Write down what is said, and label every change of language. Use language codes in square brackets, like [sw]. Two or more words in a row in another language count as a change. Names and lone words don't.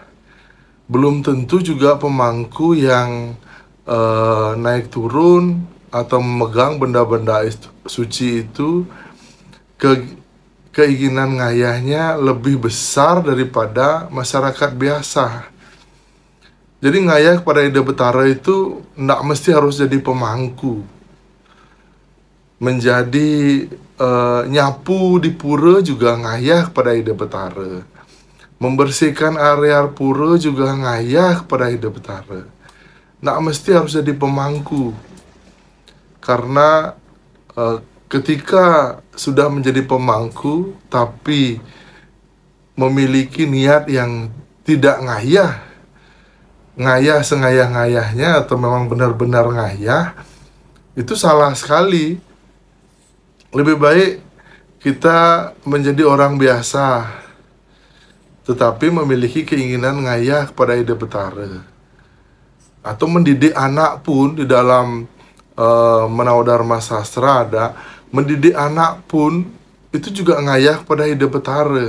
[id] Belum tentu juga pemangku yang naik turun atau memegang benda-benda suci itu keinginan ngayahnya lebih besar daripada masyarakat biasa. Jadi ngayah kepada Ide Betara itu tidak mesti harus jadi pemangku. Menjadi nyapu di pura juga ngayah kepada Ide Betara. Membersihkan area pura juga ngayah kepada Ide Betara. Nggak mesti harus jadi pemangku. Karena ketika sudah menjadi pemangku tapi memiliki niat yang tidak ngayah sengayah-ngayahnya atau memang benar-benar ngayah, itu salah sekali. Lebih baik kita menjadi orang biasa tetapi memiliki keinginan ngayah kepada Ide Betara. Atau mendidik anak pun, di dalam Menau Dharma Sastra ada, mendidik anak pun itu juga ngayah kepada Ide Betara.